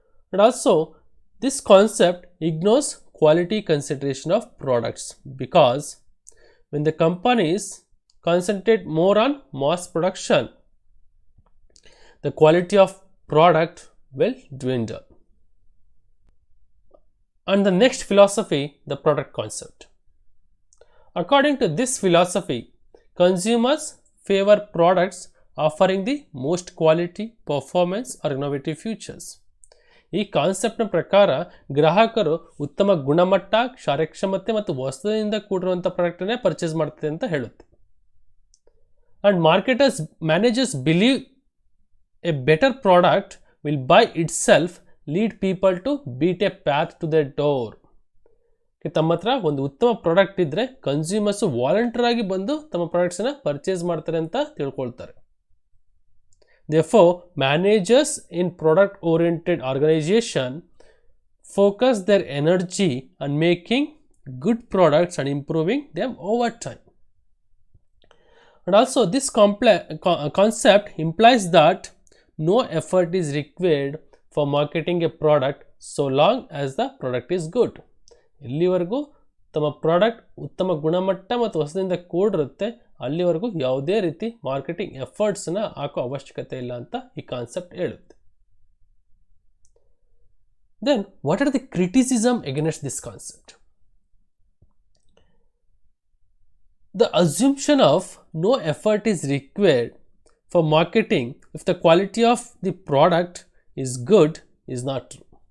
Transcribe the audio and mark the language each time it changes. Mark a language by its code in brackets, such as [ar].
[en] And also, this concept ignores quality consideration of products, because when the companies concentrate more on mass production, the quality of product will dwindle. And the next philosophy, the product concept. According to this philosophy, consumers favor products offering the most quality, performance or innovative features. [kn] ಈ ಕಾನ್ಸೆಪ್ಟ್ನ ಪ್ರಕಾರ ಗ್ರಾಹಕರು ಉತ್ತಮ ಗುಣಮಟ್ಟ, ಕಾರ್ಯಕ್ಷಮತೆ ಮತ್ತು ಹೊಸದಿಂದ ಕೂಡಿರುವಂಥ ಪ್ರಾಡಕ್ಟನ್ನೇ purchase ಮಾಡ್ತದೆ ಅಂತ ಹೇಳುತ್ತೆ. [en] And managers believe a better product will by itself lead people to beat a path to their door. [kn] ತಮ್ಮ ಹತ್ರ ಒಂದು ಉತ್ತಮ ಪ್ರಾಡಕ್ಟ್ ಇದ್ದರೆ ಕನ್ಸ್ಯೂಮರ್ಸು ವಾಲಂಟರ್ ಆಗಿ ಬಂದು ತಮ್ಮ ಪ್ರಾಡಕ್ಟ್ಸನ್ನು ಪರ್ಚೇಸ್ ಮಾಡ್ತಾರೆ ಅಂತ ತಿಳ್ಕೊಳ್ತಾರೆ. [en] Therefore, managers in product oriented organization focus their energy on making good products and improving them over time. And also this concept implies that no effort is required for marketing a product so long as the product is good. [kn] ಎಲ್ಲಿವರೆಗೂ ತಮ್ಮ product ಉತ್ತಮ ಗುಣಮಟ್ಟ ಮತ್ತು ಹೊಸದಿಂದ ಕೂಡಿರುತ್ತೆ ಅಲ್ಲಿವರೆಗೂ ಯಾವುದೇ ರೀತಿ marketing ಎಫರ್ಟ್ಸ್ನ ಹಾಕೋ ಅವಶ್ಯಕತೆ ಇಲ್ಲ ಅಂತ ಈ ಕಾನ್ಸೆಪ್ಟ್ ಹೇಳುತ್ತೆ. [en] Then what are the criticism against this concept? The assumption of no effort is required for marketing if the quality of the product is good is not true.